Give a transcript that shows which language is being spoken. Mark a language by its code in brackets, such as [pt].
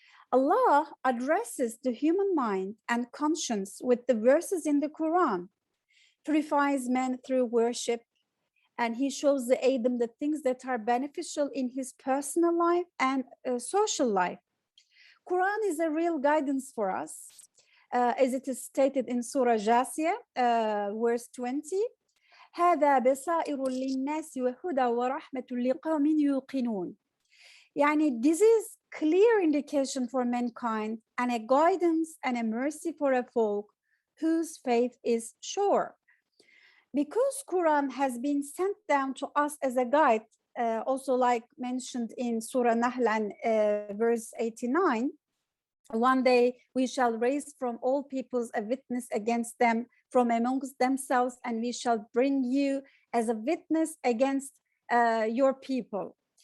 [en] Allah addresses the human mind and conscience with the verses in the Quran, purifies man through worship, and he shows the Adam the things that are beneficial in his personal life and social life. Quran is a real guidance for us. as it is stated in Surah Jasiyah, verse 20. [ar] هذا بصائر للناس وهدى ورحمة لقوم يوقنون. يعني [en] this is clear indication for mankind and a guidance and a mercy for a folk whose faith is sure. Because Quran has been sent down to us as a guide, also like mentioned in Surah Nahl and verse 89, one day we shall raise from all peoples a witness against them from amongst themselves, and we shall bring you as a witness against your people.